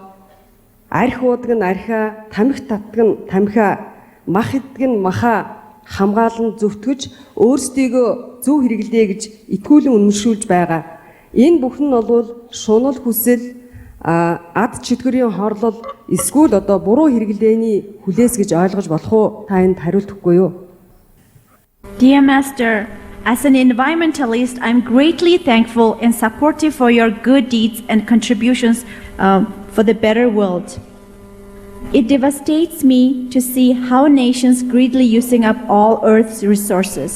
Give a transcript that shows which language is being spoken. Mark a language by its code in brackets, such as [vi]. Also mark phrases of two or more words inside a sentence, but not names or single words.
[mn] Арх уудаг нь архиа, тамхи татдаг нь тамхиа, мах иддэг нь махаа хамгаалan зөвтгөж өөрсдийгөө зөв хэрэглэе гэж итгүүлэн үнэмшүүлж байгаа. Энэ бүхэн нь бол шунал хүсэл, ад чөтгөрийн хорлол, эсвэл одоо буруу хэрэглээний хүлээс гэж ойлгож болох уу? Та энд хариултгүй юу? [en] Dear Master, as an environmentalist, I'm greatly thankful and supportive for your good deeds and contributions for the better world. It devastates me to see how nations greedily using up all Earth's resources.